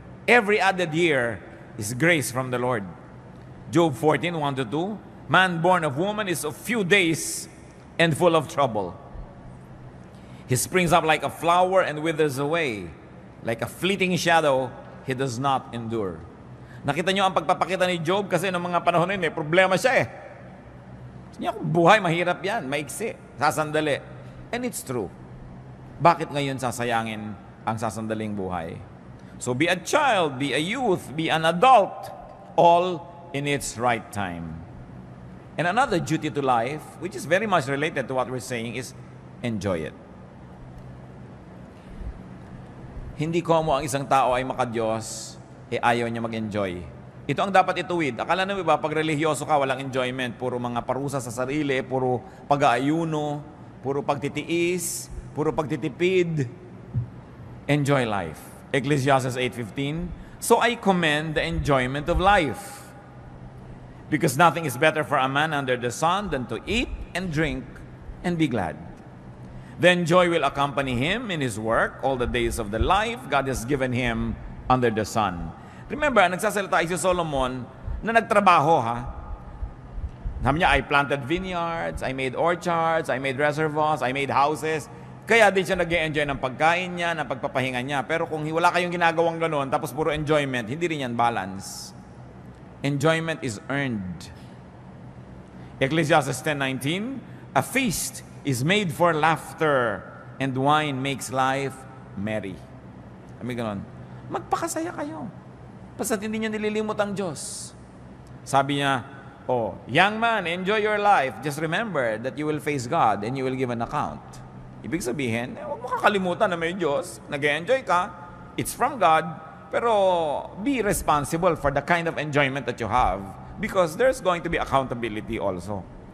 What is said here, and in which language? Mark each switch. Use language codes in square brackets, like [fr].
[en] Every added year is grace from the Lord. Job 14:1-2, man born of woman is of few days and full of trouble. He springs up like a flower and withers away. Like a fleeting shadow, he does not endure. [tl] Nakita nyo ang pagpapakita ni Job kasi noong mga panahon na yun, may problema siya eh. Niya, buhay, mahirap yan, maiksi, sasandali. [en] And it's true. [tl] Bakit ngayon sasayangin ang sasandaling buhay? [en] So be a child, be a youth, be an adult, all in its right time. And another duty to life, which is very much related to what we're saying, is enjoy it. [tl] Hindi komo ang isang tao ay makadiyos, ayaw niya mag-enjoy. Ito ang dapat ituwid. Akala nyo ba, pag religyoso ka, walang enjoyment. Puro mga parusa sa sarili, puro pag-aayuno, puro pagtitiis, puro pagtitipid. [en] Enjoy life. Ecclesiastes 8:15, so I commend the enjoyment of life. Because nothing is better for a man under the sun than to eat and drink and be glad. Then joy will accompany him in his work all the days of the life God has given him under the sun. [tl] Remember, nagsasalita si Solomon na nagtrabaho, ha? Sabi niya, [en] I planted vineyards, I made orchards, I made reservoirs, I made houses. [tl] Kaya din siya nag-enjoy ng pagkain niya, ng pagpapahinga niya. Pero kung wala kayong ginagawang gano'n, tapos puro enjoyment, hindi rin yan balance. [en] Enjoyment is earned. Ecclesiastes 10:19, a feast is made for laughter, and wine makes life merry. [tl] Sabi gano'n, magpakasaya kayo. Basta't hindi niyo nililimot ang Diyos. Sabi niya, [en] oh, young man, enjoy your life. Just remember that you will face God and you will give an account. [tl] Ibig sabihin, huwag mo kakalimutan na may Diyos. Nag-enjoy ka. [en] It's from God. Pero be responsible for the kind of enjoyment that you have because there's going to be accountability also.